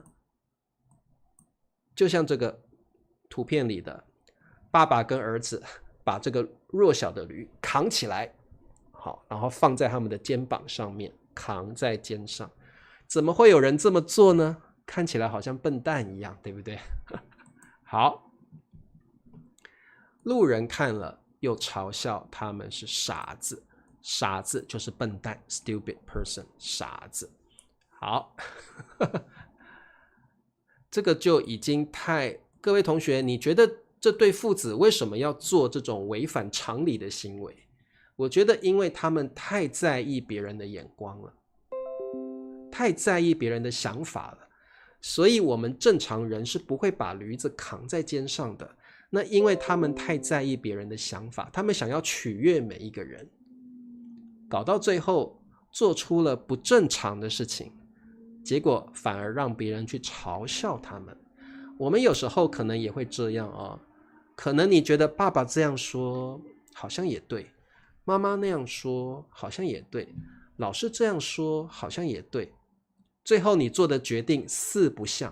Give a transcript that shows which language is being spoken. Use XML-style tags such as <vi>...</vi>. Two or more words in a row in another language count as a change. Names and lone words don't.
<zh>就像這個圖片裡的爸爸跟兒子把這個弱小的驢扛起來，好，然後放在他們的肩膀上面，扛在肩上。怎麼會有人這麼做呢？看起來好像笨蛋一樣，對不对？好，路人看了又嘲笑他們是傻子，傻子就是笨蛋 ，</zh> <en>stupid person，</en> <zh>傻子。好。這個就已經各位同學，你覺得這對父子為什麼要做這種違反常理的行為？我覺得因為他們太在意別人的眼光了，太在意別人的想法了，所以我們正常人是不會把驢子扛在肩上的。那因為他們太在意別人的想法，他們想要取悅每一個人，搞到最後做出了不正常的事情。結果反而讓別人去嘲笑他們。我們有時候可能也會這樣可能你覺得爸爸這樣說好像也對，媽媽那樣說好像也對，老師這樣說好像也對，最後你做的決定四不像。</zh>